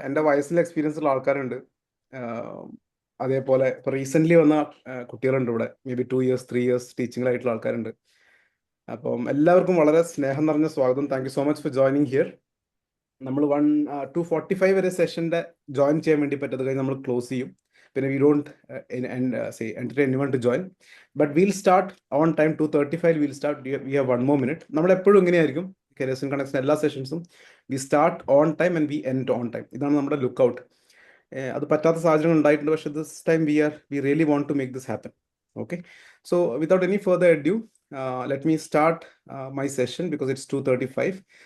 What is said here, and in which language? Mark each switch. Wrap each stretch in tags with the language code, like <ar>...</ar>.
<ml>എൻ്റെ വയസ്സിൽ എക്സ്പീരിയൻസ് ഉള്ള ആൾക്കാരുണ്ട്. അതേപോലെ ഇപ്പോൾ റീസെൻ്റ്ലി വന്ന കുട്ടികളുണ്ട് ഇവിടെ. മേ ബി 2 years 3 years ടീച്ചിങ്ങിലായിട്ടുള്ള ആൾക്കാരുണ്ട്. അപ്പം എല്ലാവർക്കും വളരെ സ്നേഹം നിറഞ്ഞ സ്വാഗതം.</ml> <en>Thank you so much for joining here.</en> <ml>നമ്മൾ 2:45 വരെ സെഷൻ്റെ ജോയിൻ ചെയ്യാൻ വേണ്ടി പറ്റത് കഴിഞ്ഞ് നമ്മൾ ക്ലോസ് ചെയ്യും.</ml> <en>പിന്നെ we don't entertain anyone to join, but we'll start on time. 2:35 we'll start. We have 1 more minute.</en> <ml>നമ്മൾ എപ്പോഴും ഇങ്ങനെയായിരിക്കും കരിയേഴ്സ് ഇൻ കണക്ഷൻ എല്ലാ സെഷൻസും.</ml> <en>We start on time and we end on time.</en> <ml>ഇതാണ് നമ്മുടെ ലുക്ക് ഔട്ട്. അത് പറ്റാത്ത സാഹചര്യങ്ങൾ ഉണ്ടായിട്ടുണ്ട്, പക്ഷേ</ml> <en>This time we really want to make this happen. Okay, so without any further adieu, let me start my session because it's 2:35.</en>